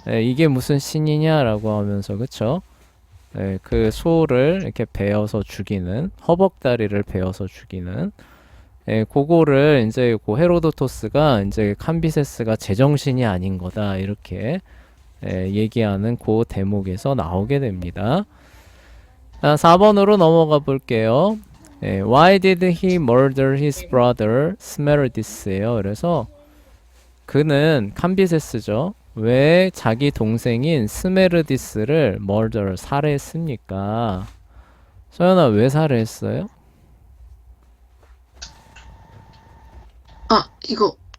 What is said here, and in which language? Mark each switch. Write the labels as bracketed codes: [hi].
[ko] 예, 이게 무슨 신이냐라고 하면서, 그쵸? 예, 그 소를 이렇게 베어서 죽이는, 허벅다리를 베어서 죽이는, 예, 그거를 이제 헤로도토스가 이제 캄비세스가 제정신이 아닌 거다 이렇게 얘기하는 그 대목에서 나오게 됩니다. 자, 4번으로 넘어가 볼게요. [en] Why did he murder his brother 스메르디스예요. [ko] 그래서 그는 캄비세스죠. 왜 자기 동생인 스메르디스를 murder 살해했습니까? 소연아 왜 살해했어요? 이거.